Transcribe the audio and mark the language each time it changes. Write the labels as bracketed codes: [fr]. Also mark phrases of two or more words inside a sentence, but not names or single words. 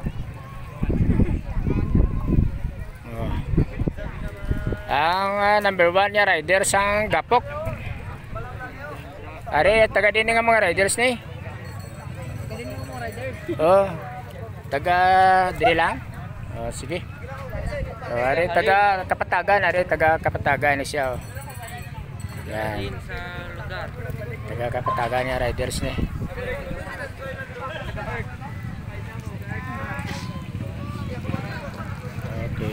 [hil] Oh. Ang number 1 niya rider sang Gapok. Are taga din nga mga riders ni. Oh. Taga diri lang. Oh, sige. So, are taga Kapatagan ni siya. Oh. Yan. Taga Kapatagan niya riders ni. Okay.